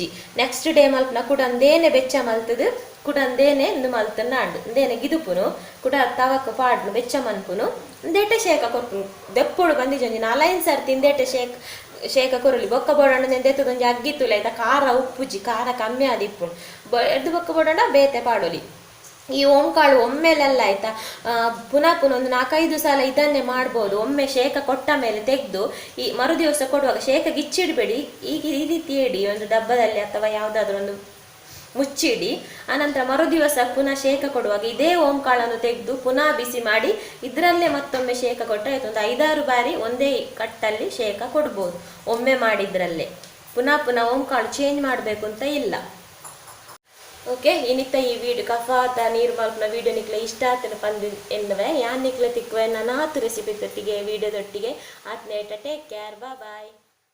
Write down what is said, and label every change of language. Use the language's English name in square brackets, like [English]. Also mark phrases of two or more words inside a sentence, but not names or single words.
[English] next day [Tulu] ಮಲ್ಪನ ಕುಡಂದೇನೆ ಬೆಚ್ಚ ಮಲ್ತದು ಕುಡಂದೇನೆ ಇಂದು ಮಲ್ತನ ಆಂಡು ಇಂದೇನೆ ಗಿದುಪುನು ಕುಡ ತವಕ್ಕ ಪಾಡ್ನು ಬೆಚ್ಚ ಮನ್ಪುನು ಇಂದೇಟೆ ಶೇಖ ಕೊರ್ಪುನು ದೆಪ್ಪೊಡು ಬಂದಿಜ್ಜಿ 4-5 ಸರ್ತಿ ಇಂದೇಟೆ ಶೇಖ ಕೊರಲಿ ಬೊಕ್ಕ ಬೋಡಾಂಡ ನೆಂದೆತ್ತದೊಂಜಿ ಅಗ್ಗಿತ್ತುಲ ಆಯ್ತಾ ಖಾರ ಉಪ್ಪುಜಿ ಖಾರ ಕಮ್ಮಿ ಆದಿಪ್ಪುನು ಎಡ್ದು ಬೊಕ್ಕ ಬೋಡಾಂಡ ಬೇತೆ ಪಾಡೋಲಿ. [Kannada] ಈ ಓಂಕಾಳು ಒಮ್ಮೆಲೆಲ್ಲ ಆಯ್ತಾ ಪುನಃ ಒಂದು 4-5 ಸಲ ಇದನ್ನೇ ಮಾಡ್ಬೋದು. ಒಮ್ಮೆ ಶೇಖ ಕೊಟ್ಟ ಮೇಲೆ ತೆಗೆದು ಈ ಮರುದಿವಸ ಕೊಡುವಾಗ ಶೇಖ ಗಿಚ್ಚಿಡಬೇಡಿ, ಈಗ ಈ ರೀತಿ ಇಡಿ ಒಂದು ಡಬ್ಬದಲ್ಲಿ ಅಥವಾ ಯಾವುದಾದ್ರೂ ಒಂದು ಮುಚ್ಚಿಡಿ. ಆನಂತರ ಮರುದಿವಸ ಪುನಃ ಶೇಖ ಕೊಡುವಾಗ ಇದೇ ಓಂಕಾಳನ್ನು ತೆಗೆದು ಪುನಃ ಬಿಸಿ ಮಾಡಿ ಇದರಲ್ಲೇ ಮತ್ತೊಮ್ಮೆ ಶೇಖ ಕೊಟ್ಟರೆ ಆಯ್ತು. ಒಂದು 5-6 ಬಾರಿ ಒಂದೇ ಕಟ್ಟಲ್ಲಿ ಶೇಖ ಕೊಡ್ಬೋದು ಒಮ್ಮೆ ಮಾಡಿದ್ರಲ್ಲೇ. ಪುನಃ ಓಂಕಾಳು ಚೇಂಜ್ ಮಾಡಬೇಕು ಅಂತ ಇಲ್ಲ. [Tulu] ಓಕೆ ಇನ್ನಿತ್ತ ಈ ವಿಡಿಯೋ ಕಫಾತ ನೀರು ಮಲ್ಪನ ವಿಡಿಯೋ ನಿಕ್ಲೆ ಇಷ್ಟ ಆತನ ಪಂದು ಎನ್ನುವೆ ಯಾನ್ ನಿಕ್ಲೆ ತಿಕ್ಕುವೆ ನಾನು ರೆಸಿಪಿ ತೊಟ್ಟಿಗೆ ವಿಡಿಯೋ ತೊಟ್ಟಿಗೆ ಆತ್ನೇಟ [English] take care bye